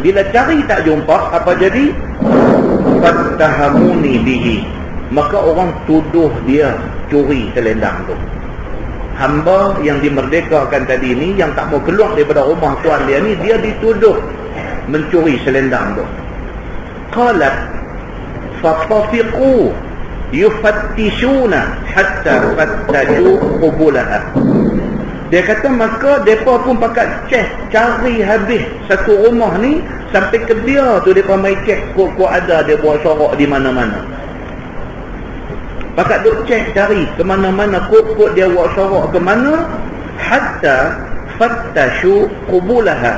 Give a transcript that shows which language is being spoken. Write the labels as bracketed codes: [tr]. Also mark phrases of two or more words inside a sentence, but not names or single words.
[ms] Bila cari tak jumpa, apa jadi? [ar] فاتهموني به. [ms] Maka orang tuduh dia curi selendang tu. Hamba yang dimerdekakan tadi ni, yang tak mau keluar daripada rumah tuan dia ni, dia dituduh mencuri selendang tu. [ar] قالت فطفقوا يفتشون حتى فتجوا قبلها. [ms] Dia kata maka mereka pun pakat cari habis satu rumah ni, sampai ke dia tu mereka main cek kok ada dia buat sorok di mana-mana. Pakat duk cari ke mana-mana kok dia buat sorok ke mana, [ar] حتى فتشوا قبلها.